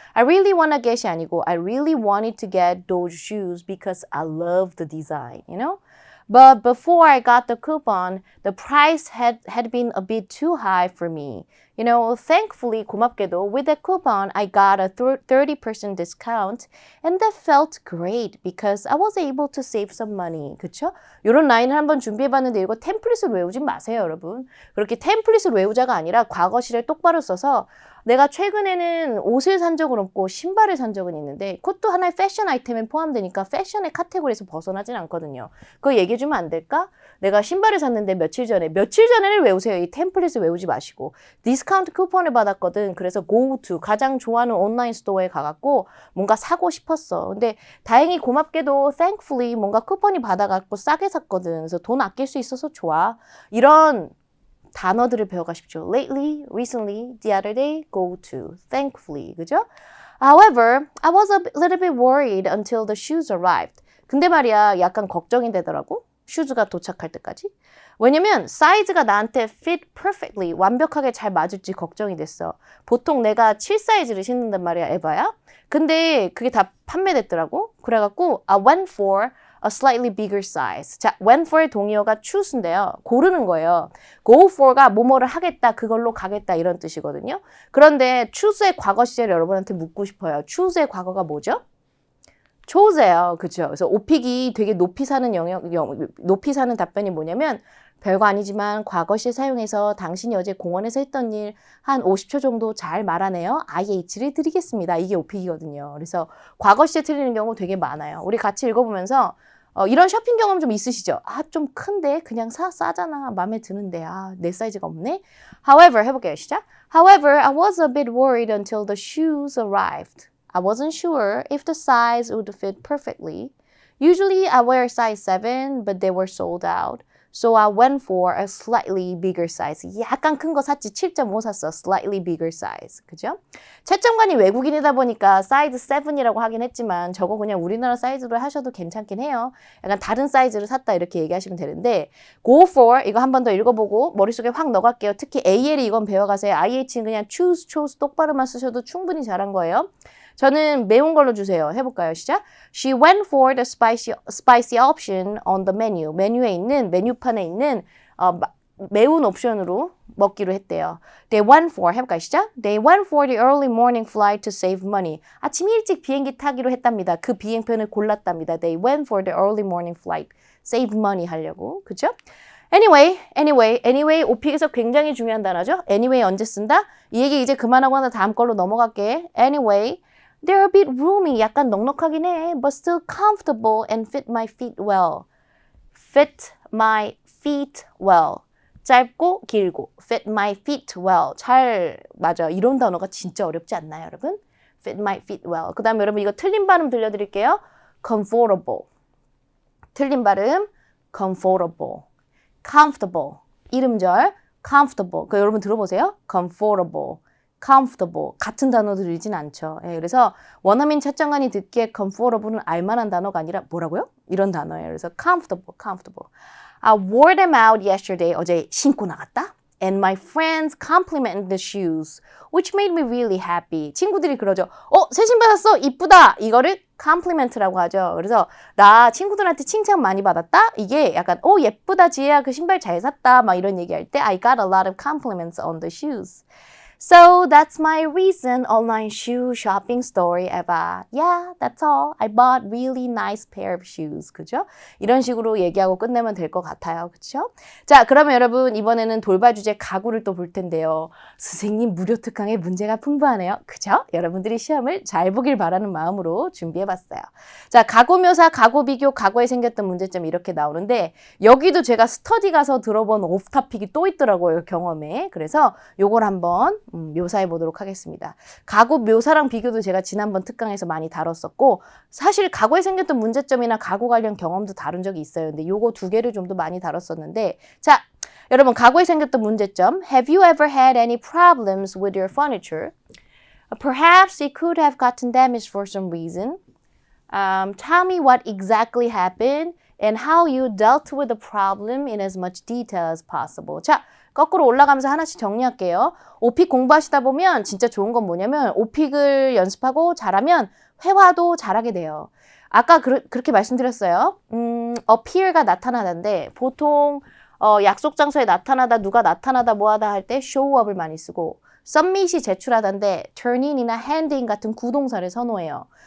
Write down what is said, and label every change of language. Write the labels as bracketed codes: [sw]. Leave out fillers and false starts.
[en] I really wanna get [ko] 이 아니고 [en] I really wanted to get those shoes because I love the design, you know? But before I got the coupon, the price had been a bit too high for me. You know, thankfully, [ko] 고맙게도, [en] with the coupon, I got a 30% discount and that felt great because I was able to save some money. [ko] 그쵸? 이런 라인을 한번 준비해봤는데 이거 템플릿을 외우지 마세요, 여러분. 그렇게 템플릿을 외우자가 아니라 과거 시를 똑바로 써서 내가 최근에는 옷을 산 적은 없고 신발을 산 적은 있는데 그것도 하나의 패션 아이템에 포함되니까 패션의 카테고리에서 벗어나진 않거든요. 그거 얘기해주면 안 될까? 내가 신발을 샀는데 며칠 전에를 외우세요. 이 템플릿을 외우지 마시고 디스카운트 쿠폰을 받았거든. 그래서 go-to 가장 좋아하는 온라인 스토어에 가갖고 뭔가 사고 싶었어. 근데 다행히 고맙게도 thankfully 뭔가 쿠폰이 받아갖고 싸게 샀거든. 그래서 돈 아낄 수 있어서 좋아. 이런 단어들을 배워가십시오. [en] Lately, recently, the other day, go to, thankfully, [ko] 그죠? [en] However, I was a little bit worried until the shoes arrived. [ko] 근데 말이야, 약간 걱정이 되더라고. 슈즈가 도착할 때까지. 왜냐면 사이즈가 나한테 [en] fit perfectly, [ko] 완벽하게 잘 맞을지 걱정이 됐어. 보통 내가 7 사이즈를 신는단 말이야, 에바야. 근데 그게 다 판매됐더라고. 그래갖고 [en] I went for a slightly bigger size. [ko] 자, went for의 동의어가 choose인데요. 고르는 거예요. go for가 뭐뭐를 하겠다, 그걸로 가겠다 이런 뜻이거든요. 그런데 choose의 과거 시제를 여러분한테 묻고 싶어요. choose의 과거가 뭐죠? chose예요. 그렇죠? 그래서 오픽이 되게 높이 사는 높이 사는 답변이 뭐냐면 별거 아니지만 과거 시 사용해서 당신이 어제 공원에서 했던 일 한 50초 정도 잘 말하네요. IH를 드리겠습니다. 이게 오픽이거든요. 그래서 과거 시제 틀리는 경우 되게 많아요. 우리 같이 읽어보면서 이런 쇼핑 경험 좀 있으시죠? 좀 큰데 그냥 싸잖아. 마음에 드는데 내 사이즈가 없네. However, 해볼게요. 시작. [en] However, I was a bit worried until the shoes arrived. I wasn't sure if the size would fit perfectly. Usually I wear size 7, but they were sold out. So I went for a slightly bigger size. [ko] 약간 큰 거 샀지. 7.5 샀어. [en] Slightly bigger size. [ko] 그죠? 채점관이 외국인이다 보니까 사이즈 7이라고 하긴 했지만 저거 그냥 우리나라 사이즈로 하셔도 괜찮긴 해요. 약간 다른 사이즈를 샀다 이렇게 얘기하시면 되는데 go for 이거 한 번 더 읽어보고 머릿속에 확 넣어갈게요. 특히 AL이 이건 배워가세요. IH는 그냥 choose 똑바로만 쓰셔도 충분히 잘한 거예요. 저는 매운 걸로 주세요. 해볼까요? 시작. [en] She went for the spicy option on the menu. [ko] 메뉴판에 있는 매운 옵션으로 먹기로 했대요. [en] They went for, [ko] 해볼까요? 시작. [en] They went for the early morning flight to save money. [ko] 아침 일찍 비행기 타기로 했답니다. 그 비행편을 골랐답니다. [en] They went for the early morning flight. Save money [ko] 하려고. 그죠? Anyway, 오픽에서 굉장히 중요한 단어죠. Anyway 언제 쓴다? 이 얘기 이제 그만하고 나 다음 걸로 넘어갈게. [en] Anyway, they're a bit roomy. [ko] 약간 넉넉하긴 해. [en] But still comfortable and fit my feet well. Fit my feet well. [ko] 짧고 길고 [en] fit my feet well. [ko] 잘 맞아. 이런 단어가 진짜 어렵지 않나요, 여러분? [en] fit my feet well. [ko] 그 다음에 여러분 이거 틀린 발음 들려드릴게요. comfortable. 틀린 발음 comfortable. comfortable. 이름절 comfortable. 그 여러분 들어보세요. comfortable. comfortable. 같은 단어 들리진 않죠. 예, 그래서 원어민 채점관이 듣기에 comfortable는 알만한 단어가 아니라 뭐라고요? 이런 단어예요. 그래서 comfortable. [en] I wore them out yesterday. [ko] 어제 신고 나갔다. [en] And my friends complimented the shoes, which made me really happy. [ko] 친구들이 그러죠. 새 신발 샀어. 이쁘다. 이거를 compliment라고 하죠. 그래서 나 친구들한테 칭찬 많이 받았다. 이게 약간 예쁘다 지혜야. 그 신발 잘 샀다. 막 이런 얘기할 때 [en] I got a lot of compliments on the shoes. So that's my recent online shoe shopping story, Eva. Yeah, that's all. I bought really nice pair of shoes. [ko] 그죠? 이런 식으로 얘기하고 끝내면 될 것 같아요. 그죠? 자, 그러면 여러분 이번에는 돌발 주제 가구를 또 볼 텐데요. 선생님 무료 특강에 문제가 풍부하네요. 그죠? 여러분들이 시험을 잘 보길 바라는 마음으로 준비해봤어요. 자, 가구 묘사, 가구 비교, 가구에 생겼던 문제점 이렇게 나오는데 여기도 제가 스터디 가서 들어본 오프 토픽이 또 있더라고요. 경험에. 그래서 요걸 한번 묘사해 보도록 하겠습니다. 가구 묘사랑 비교도 제가 지난번 특강에서 많이 다뤘었고 사실 가구에 생겼던 문제점이나 가구 관련 경험도 다룬 적이 있어요. 근데 요거 두 개를 좀 더 많이 다뤘었는데 자, 여러분 가구에 생겼던 문제점 [en] Have you ever had any problems with your furniture? Perhaps it could have gotten damaged for some reason. Tell me what exactly happened and how you dealt with the problem in as much detail as possible. [ko] 자, 거꾸로 올라가면서 하나씩 정리할게요. 오픽 공부하시다 보면 진짜 좋은 건 뭐냐면 오픽을 연습하고 잘하면 회화도 잘하게 돼요. 아까 그렇게 말씀드렸어요. appear가 나타나다인데 보통 약속 장소에 나타나다 누가 나타나다 뭐하다 할 때 show up을 많이 쓰고 submit이 제출하다인데 turn in이나 hand in 같은 구동사를 선호해요.